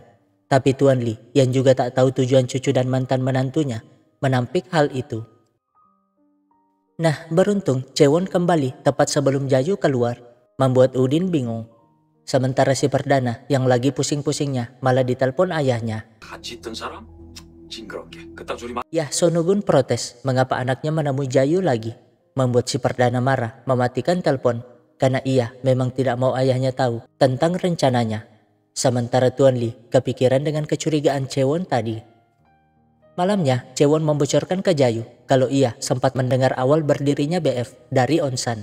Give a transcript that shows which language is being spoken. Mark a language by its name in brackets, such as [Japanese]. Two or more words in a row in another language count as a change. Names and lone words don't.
[Indonesian] Tapi Tuan Li yang juga tak tahu tujuan cucu dan mantan menantunya menampik hal itu. Nah, beruntung Cewon kembali tepat sebelum Jayu keluar, membuat Udin bingung. Sementara si Perdana yang lagi pusing-pusingnya malah ditelepon ayahnya. [Korean] 같이 있던 사람? 징그럽게 그딴 소리 마. [Indonesian] Yah, Sonugun protes mengapa anaknya menemui Jayu lagi, membuat si Perdana marah mematikan telepon karena ia memang tidak mau ayahnya tahu tentang rencananya. Sementara Tuan Li kepikiran dengan kecurigaan Cewon tadi. Malamnya, Cewon membocorkan ke Jayu kalau ia sempat mendengar awal berdirinya BF dari Onsan.